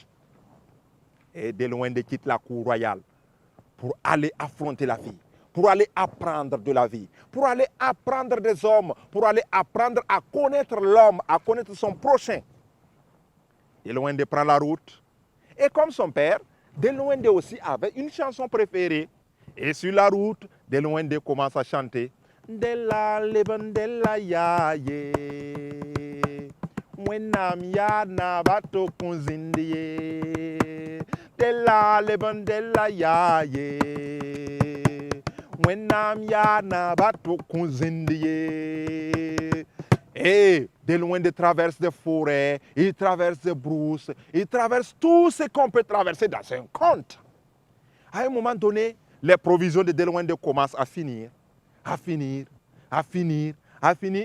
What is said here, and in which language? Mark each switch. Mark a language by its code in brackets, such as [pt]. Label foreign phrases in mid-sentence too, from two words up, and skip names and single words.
[fr] Et Relwende quitte la cour royale pour aller affronter la vie, pour aller apprendre de la vie, pour aller apprendre des hommes, pour aller apprendre à connaître l'homme, à connaître son prochain. Relwende prend la route. Et comme son père, Relwende aussi avait une chanson préférée. Et sur la route, Relwende commence à chanter. [mos] Della leben della ya ye. Wenam ya na bato kunzindi ye. Della leben della ya ye. Wenam ya na bato kunzindi ye. [fr] Et de loin de traverse des forêts, il traverse des brousses, il traverse tout ce qu'on peut traverser dans un conte. À un moment donné, les provisions de Delouende commencent à finir, à finir, à finir, à finir.